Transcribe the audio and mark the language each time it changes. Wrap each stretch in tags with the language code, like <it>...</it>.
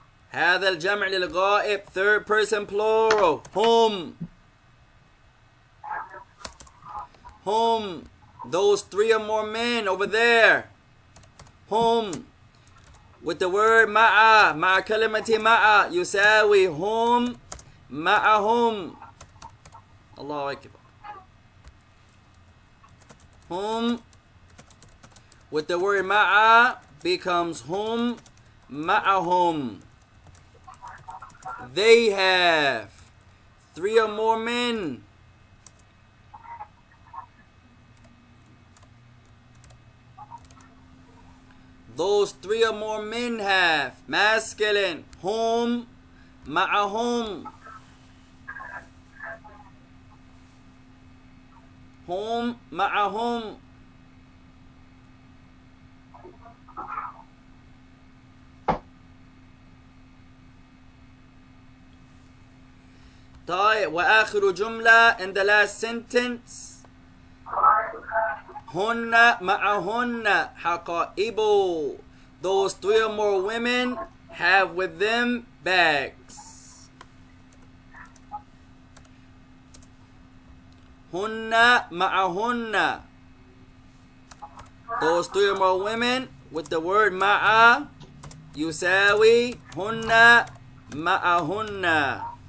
<ar>هذا الجمع للغائب,</ar> <en>third person plural. هم, those 3 or more men over there.</en> <ar>هم,</ar> <en>with the word</en> <ar>ma'a, مع كلمة ma'a, يساوي هم معهم. الله أكبر.</ar> <en>هم, with the word ma'a, becomes</en> <ar>هم معهم.</ar> <en>They have 3 or more men. Those 3 or more men have, masculine,</en> <ar>هم معهم.</ar> <en>هم معهم.</en> <ar>طيب, وآخر جملة,</ar> <en>in the last sentence,</en> <ar>هن معهن حقائب.</ar> <en>Those 3 or more women have with them bags.</en> <ar>هن معهن.</ar> <en>Those 3 or more women with the word ma'a,</en> <ar>يساوي هن معهن.</ar>